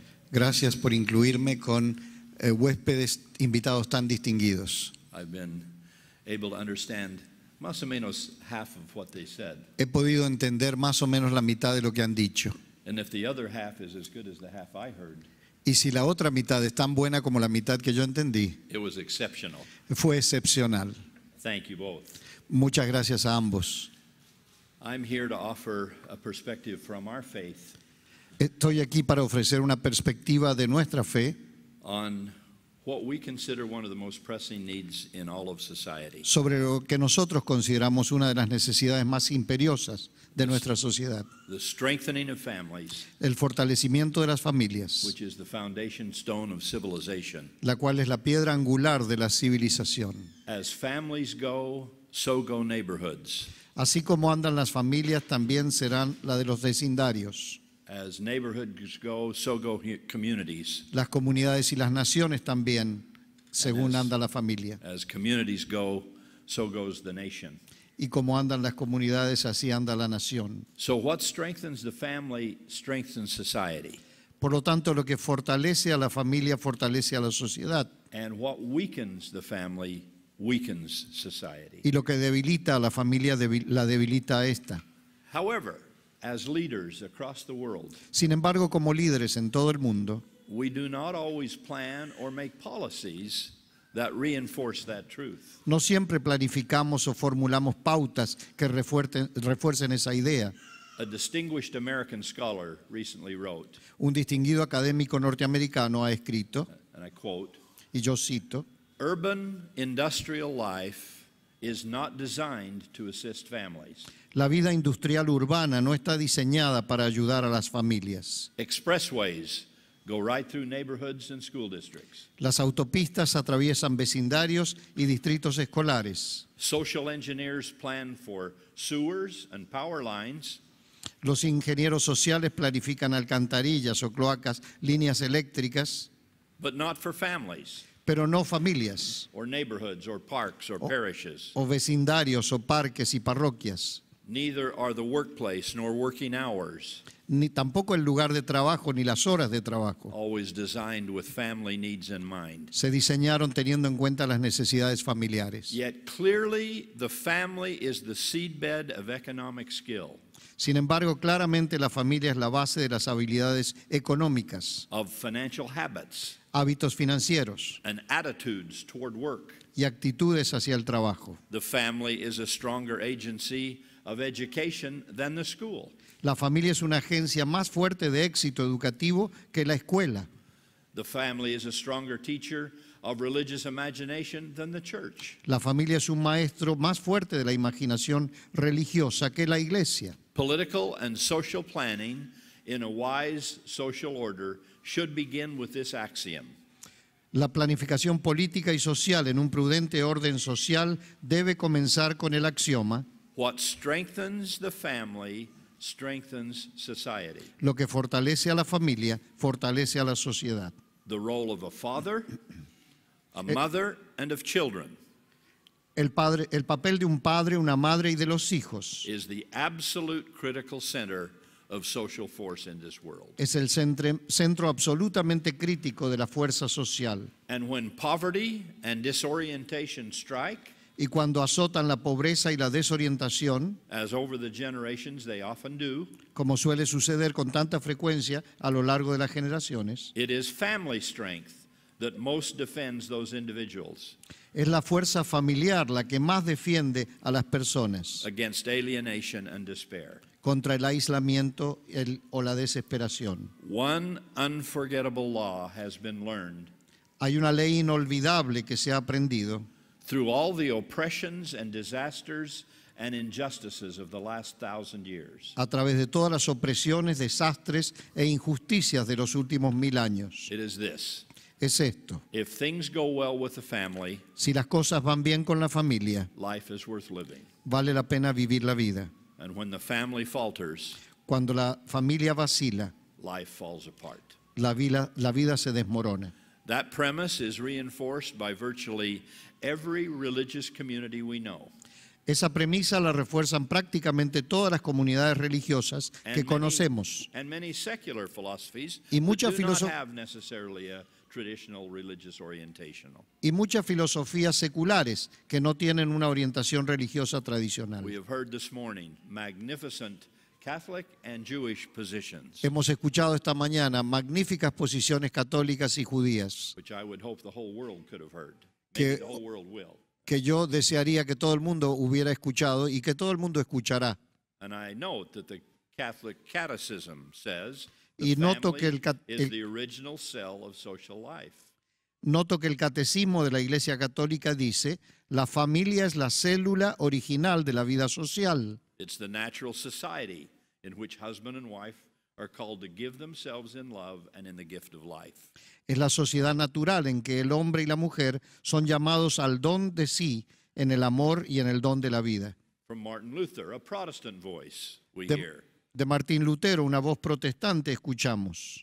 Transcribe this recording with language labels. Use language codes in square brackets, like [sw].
[es] Gracias por incluirme con huéspedes invitados tan distinguidos. [en] I've been able to understand [es] más o menos [en] half of what they said. [es] He podido entender más o menos la mitad de lo que han dicho. [en] And if the other half is as good as the half I heard, [es] Y si la otra mitad es tan buena como la mitad que yo entendí, [en] it was exceptional. [es] fue excepcional. [en] Thank you both. [es] Muchas gracias a ambos. [en] I'm here to offer a perspective from our faith [es] Estoy aquí para ofrecer una perspectiva de nuestra fe [en] on what we consider one of the most pressing needs in all of society. [es] sobre lo que nosotros consideramos una de las necesidades más imperiosas de nuestra sociedad, [en] The strengthening of families, [es] el fortalecimiento de las familias, [en] which is the foundation stone of civilization. [es] la cual es la piedra angular de la civilización. [en] As families go, so go neighborhoods. [es] Así como andan las familias, también serán la de los vecindarios. [en] As neighborhoods go, so go communities. [es] Las comunidades y las naciones también, según anda la familia. [en] As communities go, so goes the nation. [es] Y como andan las comunidades, así anda la nación. [en] So what strengthens the family strengthens society. [es] Por lo tanto, lo que fortalece a la familia, fortalece a la sociedad. [en] And what weakens the family weakens society. [es] Y lo que debilita a la familia, la debilita a esta. [en] However, as leaders across the world, [es] Sin embargo, como líderes en todo el mundo, [en] we do not always plan or make policies that reinforce that truth. [es] no siempre planificamos o formulamos pautas que refuercen esa idea. [en] A distinguished American scholar recently wrote, [es] Un distinguido académico norteamericano ha escrito, [en] and I quote, [es] y yo cito, [en] "Urban industrial life is not designed to assist families. [es] la vida industrial urbana no está diseñada para ayudar a las familias. [en] Expressways go right through neighborhoods and school districts. [es] Las autopistas atraviesan vecindarios y distritos escolares. [en] Social engineers plan for sewers and power lines. [es] Los ingenieros sociales planifican alcantarillas o cloacas, líneas eléctricas, [en] But not for families, [es] pero no familias, [en] or neighborhoods, or parks, or parishes. [es] o vecindarios o parques y parroquias. [en] Neither are the workplace nor working hours [es] Ni tampoco el lugar de trabajo ni las horas de trabajo. [en] always designed with family needs in mind. [es] Se diseñaron teniendo en cuenta las necesidades familiares. [en] Yet clearly, the family is the seedbed of economic skill, [es] Sin embargo, claramente la familia es la base de las habilidades económicas, [en] of financial habits, [es] hábitos financieros [en] and attitudes toward work. [es] y actitudes hacia el trabajo. [en] The family is a stronger agency of education than the school. [es] La familia es una agencia más fuerte de éxito educativo que la escuela. [en] The family is a stronger teacher of religious imagination than the church. [es] La familia es un maestro más fuerte de la imaginación religiosa que la iglesia. [en] Political and social planning in a wise social order should begin with this axiom. [es] La planificación política y social en un prudente orden social debe comenzar con el axioma: [en] What strengthens the family strengthens society. [es] lo que fortalece a la familia, fortalece a la sociedad. [en] The role of a father, a mother, and of children [es] El papel de un padre, una madre y de los hijos [en] is the absolute critical center of social force in this world. [es] es el centro absolutamente crítico de la fuerza social. [en] And when poverty and disorientation strike, [es] Y cuando azotan la pobreza y la desorientación, [en] as over the generations they often do, [es] como suele suceder con tanta frecuencia a lo largo de las generaciones, [en] it is family strength that most defends those individuals [es] es la fuerza familiar la que más defiende a las personas [en] against alienation and despair. [es] contra el aislamiento o la desesperación. [en] One unforgettable law has been learned [es] Hay una ley inolvidable que se ha aprendido [en] through all the oppressions and disasters and injustices of the last 1,000 years. [es] a través de todas las opresiones, desastres e injusticias de los últimos 1000 años. [en] It is this: [es] Es esto: [en] if things go well with the family, [es] si las cosas van bien con la familia, [en] life is worth living. [es] vale la pena vivir la vida. [en] And when the family falters, [es] Cuando la familia vacila, [en] life falls apart. [es] la vida se desmorona. [en] That premise is reinforced by virtually every religious community we know. [es] Esa premisa la refuerzan prácticamente todas las comunidades religiosas que conocemos. [en] And many secular philosophies [es] Y [en] that [es] mucha [en] do not [es] filoso- [en] have necessarily a traditional religious orientational. [es] Y muchas filosofías seculares que no tienen una orientación religiosa tradicional. [en] We have heard this morning magnificent Catholic and Jewish positions, [es] Hemos escuchado esta mañana magníficas posiciones católicas y judías [en] which I would hope the whole world could have heard. [es] Que- [en] Maybe the whole world will. [es] que yo desearía que todo el mundo hubiera escuchado y que todo el mundo escuchará. [en] And I note that the Catholic Catechism says [es] Y [en] the [es] noto que [en] family is the original cell of social life. [es] Noto que el catecismo de la Iglesia Católica dice: la familia es la célula original de la vida social. [en] It's the natural society in which husband and wife are called to give themselves in love and in the gift of life. [es] Es la sociedad natural en que el hombre y la mujer son llamados al don de sí en el amor y en el don de la vida. [en] From Martin Luther, a Protestant voice, we [es] De, [en] hear, [es] de Martín Lutero, una voz protestante, escuchamos: